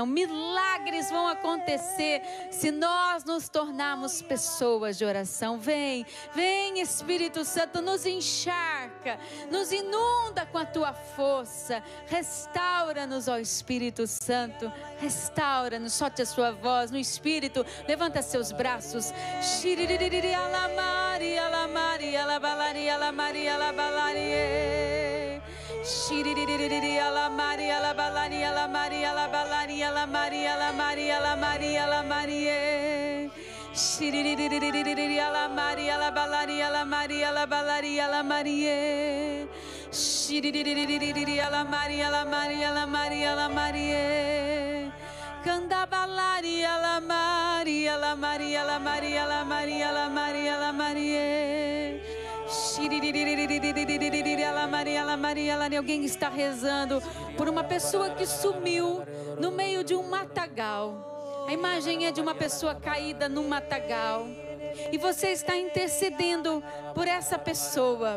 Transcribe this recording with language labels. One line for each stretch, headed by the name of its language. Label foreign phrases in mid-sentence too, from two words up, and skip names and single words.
Portuguese: Milagres vão acontecer se nós nos tornarmos pessoas de oração. Vem, vem Espírito Santo, nos encharca, nos inunda com a tua força. Restaura-nos, ó Espírito Santo, restaura-nos. Solte a sua voz no Espírito, levanta seus braços. Shiriri la Maria la Balaria la Maria la Balaria la Maria la Maria la Maria la Maria. Shiriri la Maria la Balaria la Maria la Balaria la Maria. Shiriri la Maria la Maria la Maria la Maria. Candabalaria la Maria la Maria la Maria la Maria la Maria la Maria. Alguém está rezando por uma pessoa que sumiu no meio de um matagal. A imagem é de uma pessoa caída num matagal. E você está intercedendo por essa pessoa.